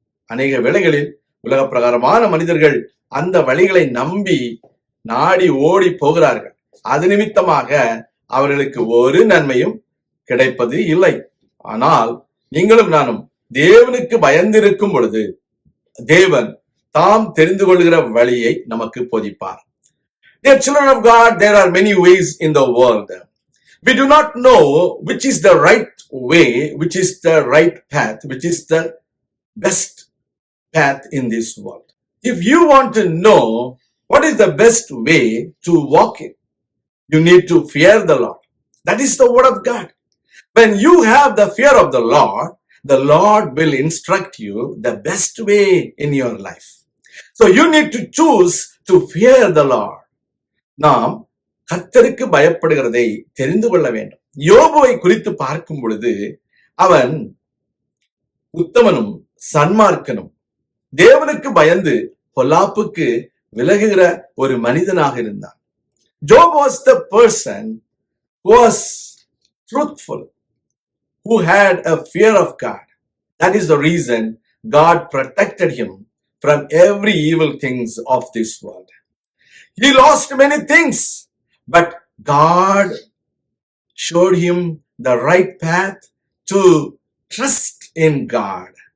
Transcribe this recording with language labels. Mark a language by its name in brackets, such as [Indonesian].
[Tamil] அநேக வேளைகளில் உலக பிரகாரமான மனிதர்கள் அந்த வழிகளை நம்பி நாடி ஓடி போகிறார்கள். அது நிமித்தமாக அவர்களுக்கு ஒரு நன்மையும் கிடைப்பது இல்லை. ஆனால் நீங்களும் நானும் தேவனுக்கு பயந்திருக்கும் பொழுது தேவன் தாம் தெரிந்து கொள்கிற வழியை நமக்கு போதிப்பார். [English] Dear children of God, there are many ways in the world. We do not know which is the right way, which is the right path, which is the best path in this world. If you want to know what is the best way to walk in, you need to fear the Lord. That is the word of God. When you have the fear of the Lord will instruct you the best way in your life. So you need to choose to fear the Lord. [Tamil] நாம் கர்த்தருக்கு பயப்படுகிறதை தெரிந்து கொள்ள வேண்டும். யோபுவை குறித்து பார்க்கும் பொழுது அவன் உத்தமனும் சன்மார்க்கனும் தேவனுக்கு பயந்து பொல்லாப்புக்கு விலகுகிற ஒரு மனிதனாக இருந்தான். [English] Job was the person who was truthful, who had a fear of God. That is the reason God protected him from every evil things of this world. He lost many things, but God showed him the right path to trust in God.